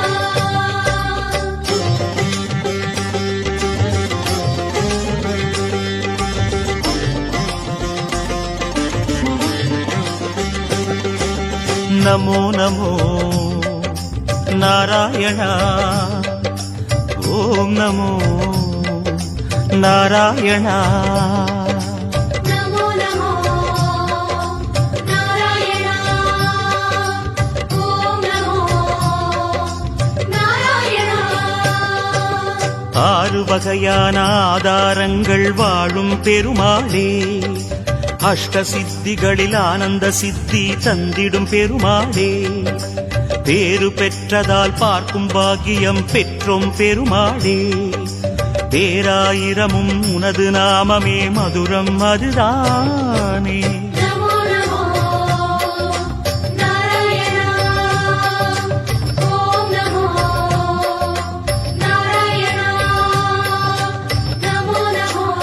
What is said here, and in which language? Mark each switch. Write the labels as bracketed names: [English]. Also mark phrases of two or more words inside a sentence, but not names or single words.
[Sanskrit] नमो नमो नारायण ॐ नमो नारायण नमो नमो नारायण ॐ नमो नारायण। [Tamil] ஆறு வகையான ஆதாரங்கள் வாழும் பெருமாளே, அஷ்ட சித்திகளில் ஆனந்த சித்தி தந்திடும் பெருமாளே, பேரு பெற்றதால் பார்க்கும் பாக்கியம் பெற்றோம் பெருமாளே, பேராயிரமும் உனது நாமமே மதுரம் அதுதானே। [Sanskrit] नमो नमो नारायण ॐ नमो नारायण नमो नमो